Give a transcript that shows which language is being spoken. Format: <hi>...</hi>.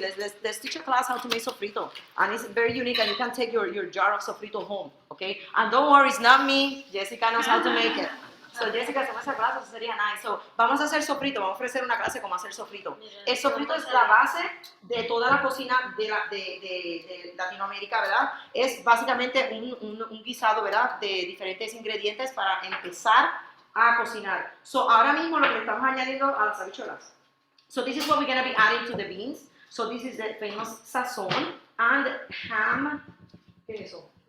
<en>Let's teach a class how to make sofrito, and it's very unique, and you can take your jar of sofrito home, okay? And don't worry, it's not me. Jessica knows how to make it.</en> <es>So Jessica, hacemos esa clase, eso sería nice. So vamos a hacer sofrito, vamos a ofrecer una clase cómo hacer sofrito. El sofrito es la base de toda la cocina de Latinoamérica, ¿verdad? Es básicamente un guisado, ¿verdad? De diferentes ingredientes para empezar a cocinar. So ahora mismo lo que le estamos añadiendo a las habichuelas.</es> <en>So this is what we're going to be adding to the beans. So this is the famous sazon and ham.</en> <es>¿Qué es eso?</es>